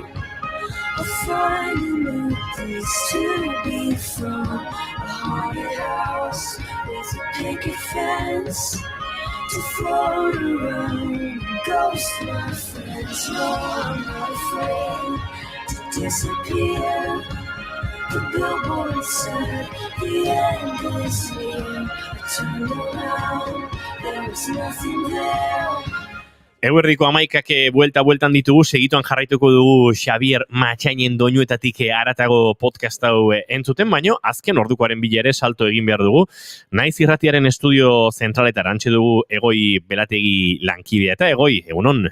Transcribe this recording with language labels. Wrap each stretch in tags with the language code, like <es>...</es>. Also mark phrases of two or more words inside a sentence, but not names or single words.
<en>I'll find a new place to be from, a haunted house with a picket fence to float around. Ghost, my friends, no, I'm not afraid to disappear. The billboard said the end is near. I turned around, there was nothing there.</en> <eu>Eguerdiko 11 bueltan ditugu, segituan jarraituko dugu Xabier Matxainen doinuetatik haratago podcast hau entzuten, baino azken ordukoaren bila ere salto egin behar dugu. Naiz irratiaren estudio zentraletara antxe dugu Egoi Belategi lankidea, eta Egoi, egunon?</eu>